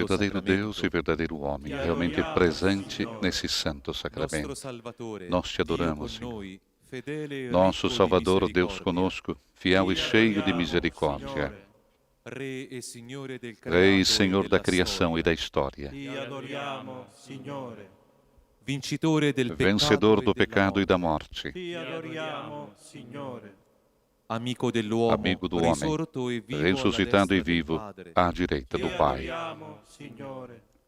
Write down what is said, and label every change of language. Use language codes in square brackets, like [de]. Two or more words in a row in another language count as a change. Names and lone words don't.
[pt] Verdadeiro sacramento, Deus e verdadeiro homem, realmente presente nesse santo [it] nostro [pt] sacramento. [it] Salvatore, [pt] Nós te [it] Dio [pt] adoramos, [it] con [pt] Senhor. [it] noi, fedele e [pt] Nosso [it] ricco di [pt] Salvador, Deus [it] misericordia, [pt] conosco, fiel e cheio de misericórdia, [it] Re e Signore del [pt] Rei e [it] creato e [pt] Senhor da [it] della [pt] criação e da [it] storia, [pt] história, [it] Ti adoriamo, Signore. vincitore del [pt] vencedor do pecado e da [it] morte, [pt] morte, [it] Ti adoriamo, Signore. amico dell'uomo, [pt] amigo do homem, [it] risorto e vivo [pt] ressuscitado [it] alla [pt] e [it] destra del [pt] vivo [it] Padre, [pt] à direita [it] Ti [pt] do Pai. [it] adoriamo, Signore.